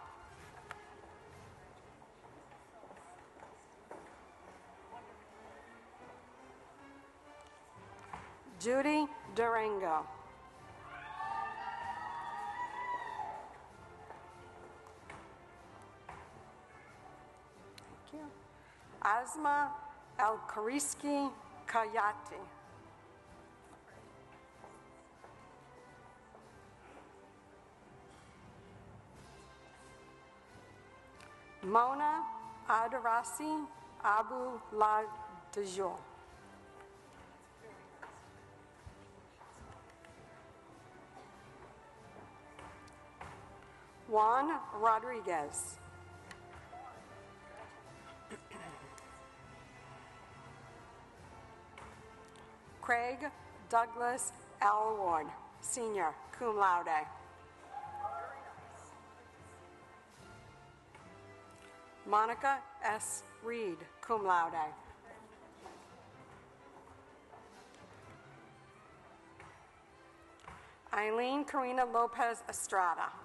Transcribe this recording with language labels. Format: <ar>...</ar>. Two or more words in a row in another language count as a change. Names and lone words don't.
<en>Judy Durango. Thank you. Asma El-Kariski Kayati. Mona Adarasi Abu Ladajo. Juan Rodriguez. Craig Douglas Elward, Senior,</en> <la>cum laude.</la> <en>Monica S. Reed,</en> <la>cum laude.</la> <en>Eileen Karina Lopez Estrada.</en>